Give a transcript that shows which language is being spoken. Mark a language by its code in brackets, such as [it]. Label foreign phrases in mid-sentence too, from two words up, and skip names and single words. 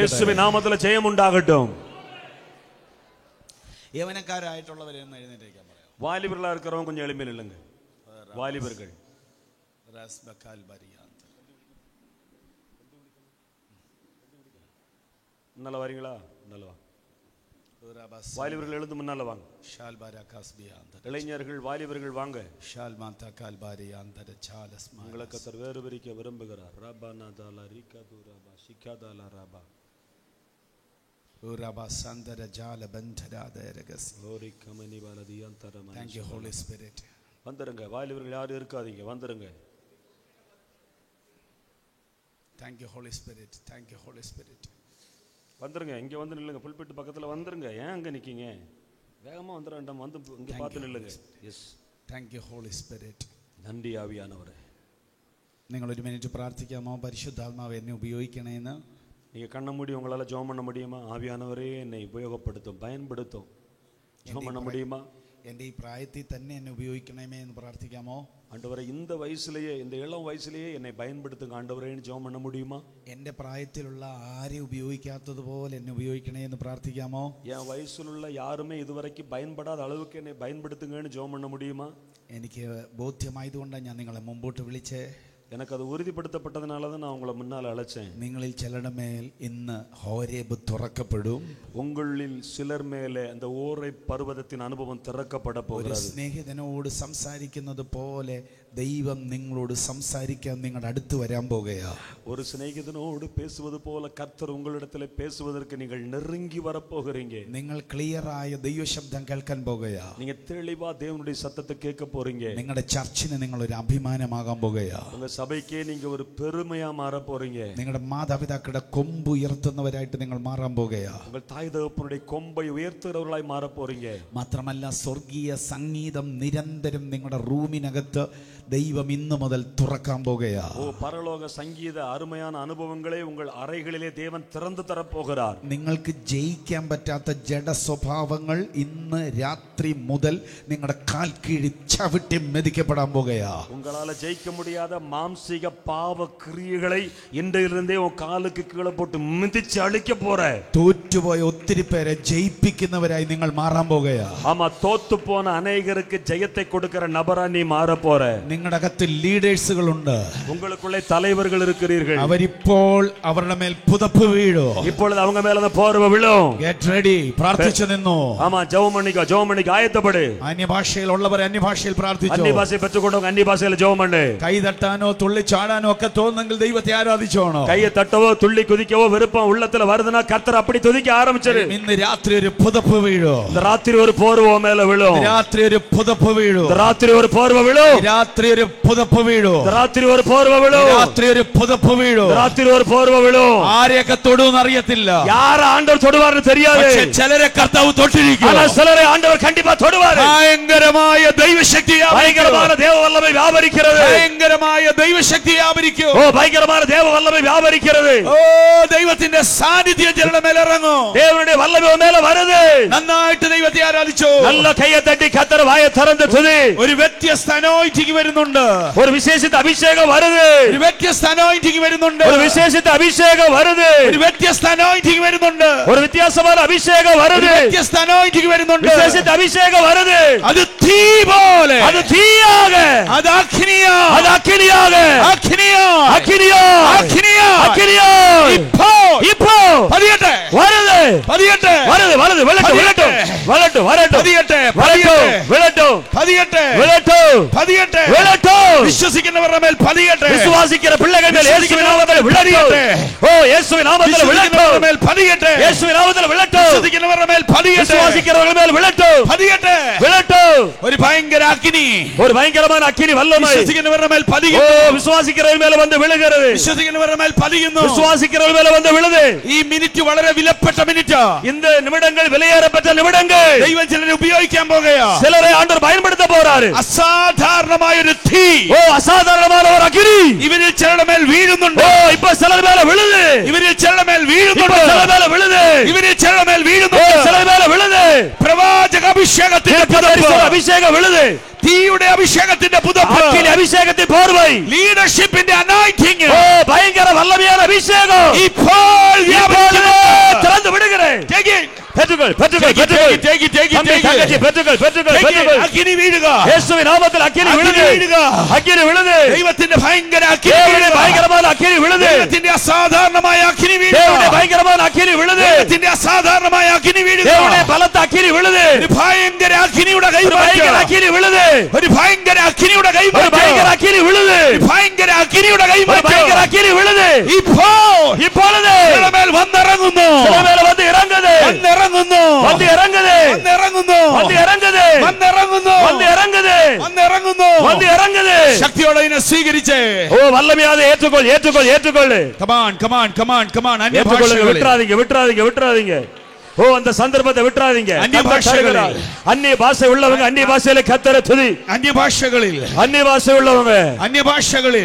[ml] യേശുവിൻ നാമത്തിൽ ജയം ഉണ്ടാകട്டும். യവനക്കാരായിട്ടുള്ളവരെ എഴുന്നേറ്റേക്കാൻ പറയാം. [ta] வாலிபர்களா இருக்கிறவங்க கொஞ்சம் எளிமையில் இல்லைங்க. வாலிபர்கள் முன்னால வரீங்களா? வாலிபர்கள் எழுந்து முன்னால வாங்க. இளைஞர்கள் வாலிபர்கள் வாங்க. உங்களை கர்த்தர் வேறு பிரிக்க விரும்புகிறார். ரபானா தாலா ரிகா துரபா சிகாதாலா ரபா Uraba sandara jala bandhara deragas. Glory kamani baladi antara. [en] Thank you Holy Spirit. [ta] வந்துருங்க. வாலிபர்கள் யாரும் இருக்காதீங்க, வந்துருங்க. Thank you Holy Spirit. Thank you Holy Spirit. வந்துருங்க. இங்க வந்து நில்லுங்க. புல்பிட் பக்கத்துல வந்துருங்க. ஏன் அங்க நிக்கீங்க? வேகமா வந்துற வேண்டாம். வந்து இங்க பார்த்து நில்லுங்க. எஸ். [en] Thank you Holy Spirit. [ta] நன்றி ஆவியானவரே. [ml] നിങ്ങൾ ഒരു മിനിറ്റ് പ്രാർത്ഥിക്കാമോ? പരിശുദ്ധാത്മാവ് എന്നെ ഉപയോഗിക്കണേന്ന്. [ta] நீங்க கண்ண மூடி உங்களால ஜெபம் பண்ண முடியுமா? ஆவியானவரே என்னை உபயோகப்படுத்தும், பயன்படுத்தும். ஜெபம் பண்ண முடியுமா? [ml] എൻ്റെ ഈ പ്രായത്തിൽ തന്നെ എന്നെ ഉപയോഗിക്കണമേ എന്ന് പ്രാർത്ഥിക്കാമോ? [ta] ஆண்டவரே, இந்த வயசுலயே, இந்த இளம் வயசுலயே என்னை பயன்படுத்துங்க ஆண்டவரேன்னு ஜெபம் பண்ண முடியுமா? [ml] എൻ്റെ പ്രായത്തിലുള്ള ആരെ ഉപയോഗിക്കാത്തതുപോലെ എന്നെ ഉപയോഗിക്കണേ എന്ന് പ്രാർത്ഥിക്കാമോ? [ta] என் வயசுல யாருமே இதுவரைக்கும் பயன்படாத அளவுக்கு என்னை பயன்படுத்துங்கன்னு ஜெபம் பண்ண முடியுமா? [ml] എനിക്ക് ബോധ്യമായതുകൊണ്ടാണ് ഞാൻ നിങ്ങളെ മുമ്പോട്ട് വിളിച്ചേ. [ta] எனக்கு அது உறுதிப்படுத்தப்பட்டதனால தான் நான் உங்களை முன்னால அழைச்சேன். [ml] നിങ്ങളിൽ ചിലരുടെ മേൽ ഇന്ന് ഹോരേബ് തുറക്കപ്പെടും. [ta] உங்களில் சிலர் மேலே அந்த ஓரை பர்வதத்தின் அனுபவம் திறக்கப்பட போகிறது. [ml] സ്നേഹിതനോട് സംസാരിക്കുന്നത് പോലെ ദൈവം നിങ്ങളോട് സംസാരിക്കാൻ നിങ്ങളുടെ അടുത്ത് വരാൻ പോകുകയാ. [ta] ஒரு சிநேகிதனோடு பேசுவது போல கர்த்தர் உங்களிடத்தில் பேசுவதற்கு நீங்கள் நெருங்கி வர போகிறீங்க. [ml] നിങ്ങൾ ക്ലിയറായ ദൈവശബ്ദം കേൾക്കാൻ പോകുകയാ. [ta] நீங்க தெளிவா தேவனுடைய சத்தத்தை கேட்க போறீங்க. [ml] നിങ്ങളുടെ ചർച്ചിന് നിങ്ങൾ ഒരു അഭിമാനമാകാൻ പോകുകയാ. [ta] உங்க சபைக்கே நீங்க ஒரு பெருமையா மாற போறீங்க. [ml] നിങ്ങളുടെ മാതാപിതാക്കളുടെ കൊമ്പ് ഉയർത്തുന്നവരായിട്ട് നിങ്ങൾ മാറാൻ പോകുകയാ. [ta] உங்கள் தாய் தகப்பனுடைய கொம்பை உயர்த்துகிறவர்களாய் மாற போறீங்க. [ml] മാത്രമല്ല സ്വർഗീയ സംഗീതം നിരന്തരം നിങ്ങളുടെ റൂമിനകത്ത് ദൈവം ഇന്നു മുതൽ തുറക്കാൻ പോകുകയാ. [ta] ஓ பரலோக சங்கீத அருமையான அனுபவங்களை உங்கள் அறைகளிலே தேவன் திறந்து தர போகிறார். [ml] നിങ്ങൾക്ക് ജയിക്കാൻ പറ്റാത്ത ജഡ സ്വഭാവങ്ങൾ ഇന്ന് രാത്രി മുതൽ നിങ്ങളുടെ കാൽ കീഴിൽ ചവിട്ടി മെതിക്കപ്പെടാൻ പോകുകയാ. [ta] உங்களால ஜெயிக்க முடியாத மாம்சீக பாவ கிரியைகளை இன்றிலிருந்தே உன் காலுக்கு கீழே போட்டு மிதிச்சு அழிக்க போற. [ml] തോറ്റുപോയ ഒത്തിരി പേരെ ജയിപ്പിക്കുന്നവരായി നിങ്ങൾ മാറാൻ പോകുകയാ. [ta] ஆமா, தோத்து போன அநேகருக்கு ஜெயத்தை கொடுக்கிற நபரா நீ மாற போற. [ml] നിങ്ങളുടെ അകത്ത് ലീഡേഴ്സുകളുണ്ട്. [ta] உங்களுக்குள்ளே தலைவர்கள் இருக்கிறீர்கள். [ml] അവരിപ്പോൾ അവരുടെ മേൽ പുതപ്പ് വീഴും. [ta] இப்பொழுது அவங்க மேல அந்த போர்வை விழும். [en] Get ready. [ml] പ്രാർത്ഥിച്ചു നിന്നു. [ta] ஆமா, ஜெபம் பண்ணிக்க ஆயத்தப்படு. [ml] അന്യഭാഷയിൽ ഉള്ളവർ അന്യഭാഷയിൽ പ്രാർത്ഥിച്ചു. [ta] അന്യഭാഷ பெற்றுக்கொண்டவங்க അന്യഭാഷയിൽ ஜெபம் பண்ணு. [ml] കൈ തട്ടാനോ തുള്ളി ചാടാനോ ഒക്കെ തോന്നുന്നെങ്കിൽ ദൈവത്തെ ആരാധിച്ചോണോ. [ta] கையை தட்டவோ துள்ளி குதிக்கவோ விருப்பம் உள்ளத்துல வருதுன்னா கர்த்தர் அப்படி துதிக்க ஆரம்பிச்சிரு. [ml] ഇന്ന് രാത്രി ഒരു പുതപ്പ് വീഴും. [ta] இந்த ராத்திரி ஒரு போர்வை மேல விழும். [ml] രാത്രി ഒരു പുതപ്പ് വീഴും. [ta] இந்த ராத்திரி ஒரு போர்வை விழும். [ml] രാത്രി ഒരു പുതപ്പ് വീഴും. [ta] இந்த ராத்திரி ஒரு போர்வை விழும். [ml] രാത്രി ഒരു പുതപ്പ് വീഴും. [ta] இந்த ராத்திரி ஒரு போர்வை விழும். [ml] ആരെയൊക്കെ തൊടുമെന്ന് അറിയത്തില്ല. [ta] யார ஆண்டவர் தொடுவார்னு தெரியாது. [ml] പക്ഷേ ചിലരെ കർത്താവ് തൊട്ടിരിക്കും. [ta] ஆனா சிலரை ஆண்டவர் கண்டிப்பா தொடுவார். [ml] ഭയങ്കരമായ ദൈവശക്തി [ta] பயங்கரமான தேவ வல்லமை வியாபரிக்கிறது. [ml] ഭയങ്കരമായ ദൈവശക്തി വ്യാപരിക്കും. [ta] ஓ பயங்கரமான தேவ வல்லமை வியாபரிக்கிறது. [ml] ഓ ദൈവത്തിന്റെ സാന്നിധ്യം ജനങ്ങളുടെ മേൽ ഇറങ്ങും. [ta] தேவனுடைய வல்லமை மேல வருது. [ml] നന്നായിട്ട് ദൈവത്തെ ആരാധിച്ചു. [ta] நல்ல கையை தட்டி கர்த்தர் வாயை திறந்து துதி. [ml] ഒരു വ്യത്യസ്ത അനോയിന്റിംഗ് വരുന്നുണ്ട്. [ta] ஒரு விசேஷித்த அபிஷேகம் வருது. [ml] ഒരു വ്യത്യസ്ത അനോയിന്റിംഗ് വരുന്നുണ്ട്. [ta] ஒரு விசேஷித்த அபிஷேகம் வருது. [ml] ഒരു വ്യത്യസ്ത അനോയിന്റിംഗ് വരുന്നുണ്ട്. [ta] ஒரு வித்தியாசமான அபிஷேகம் வருது. [ml] വ്യത്യസ്ത അനോയിന്റിംഗ് വരുന്നുണ്ട്. [ta] விசேஷித்த அபிஷேகம் வருது. [ml] അത് തീ പോലെ. [ta] அது தீயாக. [ml] അത് അഗ്നിയാ. [ta] அது அக்கினியாக. [ml] അഗ്നിയാ. [ta] அக்கினியா. [ml] അഗ്നിയാ. [ta] அக்கினியா. இப்போ [ml] പതിയട്ടെ. [ta] வருது. [ml] പതിയട്ടെ. [ta] வருது வருது விளட்டு விளட்டு விளட்டு வரட்டு [ml] പതിയട്ടെ. [ta] விளட்டு விளட்டு [ml] പതിയട്ടെ. [ta] விளட்டு [ml] പതിയട്ടെ. [ta] விளட்டு [ml] വിശ്വസിക്കുന്നവരുടെ മേൽ പതിയട്ടെ. [ta] விசுவாசிக்கிற பிள்ளைகள் மேல் இயேசுவின் நாமத்தில் விளட்டு. ஓ இயேசுவின் நாமத்தில் விளட்டு. [ml] മേൽ പതിയട്ടെ. [ta] இயேசுவின் நாமத்தில் விளட்டு. [ml] വിശ്വസിക്കുന്നവരുടെ മേൽ പതിയട്ടെ. [ta] விசுவாசிக்கிறவர்கள் மேல் விளட்டு. [ml] പതിയട്ടെ. [ta] விளட்டு. [ml] ഒരു ഭയങ്കര അഗ്നി. [ta] ஒரு பயங்கரமான அக்கினி வல்லமை [ml] വിശ്വസിക്കുന്നവരുടെ മേൽ [ta] ஓ [ml] പതിയുന്നു. [ta] விசுவாசிக்கிறவர்கள் மேல வந்து விழுகிறது. [ml] വിശ്വസിക്കുന്നവരുടെ മേൽ പതിയുന്നു. [ta] விசுவாசிக்கிறவர்கள் மேல வந்து விழுது. [ml] ഈ മിനിറ്റ് വളരെ വിലപ്പെട്ട മിനിറ്റാ. [ta] இந்த நிமிடங்கள் விலையேறப்பட்ட நிமிடங்கள். [ml] ദൈവം ചിലരെ ഉപയോഗിക്കാൻ പോകുകയാ. [ta] சிலரை ஆண்டவர் பயன்படுத்த போறாரு. [ml] അസാധാരണമായ ഒരു തീ. [ta] ஓ அசாதாரணமான ஒரு அக்கினி [ml] ഇവരിൽ ചിലരുടെ മേൽ വീഴുന്നുണ്ട്. [ta] ஓ இப்ப சிலர் மேல விழுது. [ml] ഇവരിൽ ചിലരുടെ മേൽ [ta] இப்ப [ml] വീഴുന്നുണ്ട്. [ta] சிலர் மேல விழுது. [ml] ഇവരിൽ ചിലരുടെ മേൽ [ta] ஓ [ml] വീഴുന്നുണ്ട്. [ta] சிலர் மேல விழுது. [ml] പ്രവാചക അഭിഷേകത്തിന്റെ പുതപ്പ്. [ta] அபிஷேகம் விழுது. [ml] തീയുടെ അഭിഷേകത്തിന്റെ പുതപ്പ്. [ta] அக்கினி அபிஷேகத்தின் போர்வை. [ml] ലീഡർഷിപ്പിന്റെ അനോയിന്റിംഗ്. [ta] ஓ பயங்கர வல்லமையான அபிஷேகம் [ml] ഇപ്പോൾ വ്യാപരിക്കുന്നു. [ta] திறந்து விடுகிறேன். பெற்றுக்கொள் பெற்றுக்கொள் பெற்றுக்கொள். தங்கச்சி பெற்றுக்கொள் பெற்றுக்கொள் பெற்றுக்கொள். [ml] അഗ്നി വീഴുക. [ta] இயேசுவின் நாமத்தில் அக்கினி விழுது. அக்கினி விழுது. [ml] ദൈവത്തിന്റെ ഭയങ്കര അഗ്നി [ta] தேவனுடைய [ml] വീഴുക. [ta] பயங்கரமான அக்கினி விழுது. [ml] ദൈവത്തിന്റെ അസാധാരണമായ അഗ്നി വീഴുക. [ta] தேவனுடைய பயங்கரமான அக்கினி விழுது. [ml] ദൈവത്തിന്റെ അസാധാരണമായ അഗ്നി വീഴുക. [ta] தேவனுடைய பலத்த அக்கினி விழுது. [ml] ഒരു ഭയങ്കര അഗ്നിയുടെ [ta] ஒரு பயங்கர [ml] കൈമാറ്റം. [ta] அக்கினி விழுது. [ml] ഒരു ഭയങ്കര അഗ്നിയുടെ [ta] ஒரு [ml] കൈമാറ്റം. [ta] பயங்கர அக்கினி விழுது. [ml] ഒരു ഭയങ്കര അഗ്നിയുടെ [ta] ஒரு பயங்கர [ml] കൈമാറ്റം. [ta] அக்கினி விழுது. [ml] ഇപ്പോൾ [ta] இப்பொழுது [ml] നിങ്ങളുടെ മേൽ വന്നിറങ്ങുന്നു. [ta] சில மேல வந்து இறங்குது. [ml] വന്നിറങ്ങുന്നു. [ta] வந்து இறங்குது. [ml] വന്നിറങ്ങുന്നു. [ta] வந்து ഇറങ്ങുது. [ml] വന്നിറങ്ങുന്നു. [ta] வந்து இறங்குது. [ml] വന്നിറങ്ങുന്നു. [ta] வந்து இறங்குது. [ml] ശക്തിയോടെ ഇതിനെ സ്വീകരിച്ചേ. [ta] ஓ வல்லமையாத ஏற்றுக்கொள் ஏற்றுக்கொள் ஏற்றுக்கொள். [en] come on come on come on come on. [ta] ஏற்றுக்கொள்ளுங்க. விட்டுறாதீங்க விட்டுறாதீங்க விட்டுறாதீங்க. ஓ அந்த சந்தர்ப்பத்தை விட்டுறாதீங்க. அந்நிய பாஷை உள்ளவங்க அந்நிய பாஷையில கர்த்தரை துதி. [ml] അന്യഭാഷകളിൽ [ta] அந்நிய பாஷை உள்ளவங்க [ml] അന്യഭാഷകളിൽ